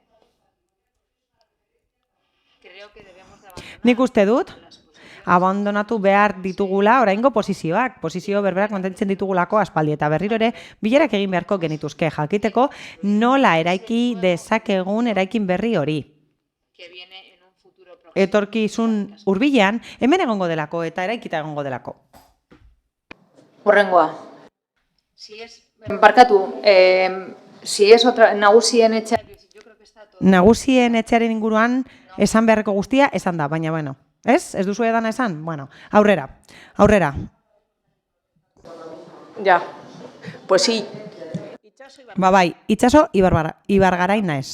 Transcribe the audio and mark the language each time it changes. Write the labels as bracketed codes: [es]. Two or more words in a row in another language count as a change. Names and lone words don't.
[eu] Nik uste dut abandonatu behar ditugula oraingo posizioak, posizio berberak mantentzen ditugulako aspaldi eta berriro ere bilerak egin beharko genituzke jakiteko nola eraiki dezakegun eraikin berri hori. Etorkizun hurbilean hemen egongo delako eta eraikita egongo delako. Horrengoa. Barkatu, [es] si es otra [eu] nagusien etxea. Nagusien etxearen inguruan esan beharreko guztia esan da, baina bueno. Ez? Ez duzu edana esan? Bueno, aurrera. [es] Ja, pues sí. [eu] Ba bai, Itxaso Ibargarain naiz.